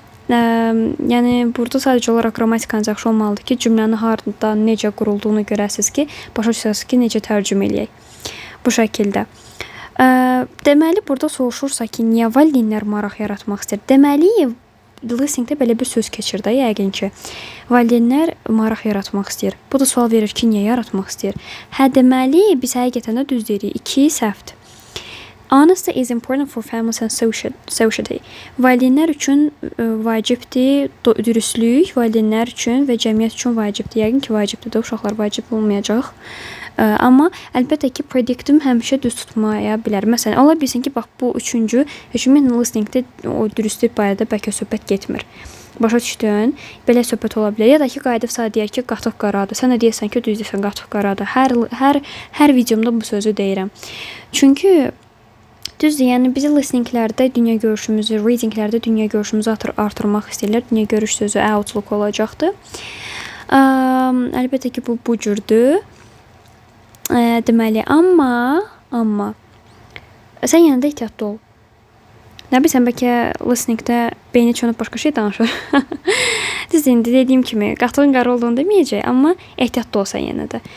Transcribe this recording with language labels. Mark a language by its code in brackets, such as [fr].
[az] Yəni, burada sadəcə olaraq qrammatikanız yaxşı olmalıdır ki, cümlənin harada necə qurulduğunu görəsiniz ki, başa düşəsiniz ki, necə tərcümə eləyək. Bu şəkildə. Deməli, burada soruşursa ki, niyə valideynlər maraq yaratmaq istəyir? Deməli, listeningdə belə bir söz keçir də, yəqin ki, valideynlər maraq yaratmaq istəyir. Bu da sual verir ki, niyə yaratmaq istəyir? Hə, deməli, biz həqiqətən də düz deyirik. 2 səhvdir. [en] Honesty is important for families and society. [az] Valideynlər üçün vacibdir, dürüstlük valideynlər üçün və cəmiyyət üçün vacibdir. Yəqin ki, vacibdir də, uşaqlar vacib olmayacaq. Amma əlbəttə ki, predictim həmişə düz tutmaya bilər. Məsələn, ola bilsin ki, bax, bu üçüncü, listeningdə o dürüstlük barədə bəlkə söhbət getmir. Başa düşdün? Belə söhbət ola bilər. Ya da ki, qayıdıb sağ deyər ki, qatıq qaradır. Sən də deyəsən ki, düz deyirsən, qatıq qaradır. Hər videomda bu sözü deyirəm. Çünki düzdür, yəni bizi listeninglərdə dünya görüşümüzü, readinglərdə dünya görüşümüzü artırmaq istəyirlər. Dünya görüş sözü outlook olacaqdır. Əlbəttə ki, bu cürdür. Deməli, amma sən yanında ehtiyatlı ol. Nə bilsən, bəlkə listeningdə beyni çönüb başqa şey danışır. Düz indi dediyim kimi, qatığın qara olduğunu deməyəcək, amma ehtiyatlı olsan yenə də.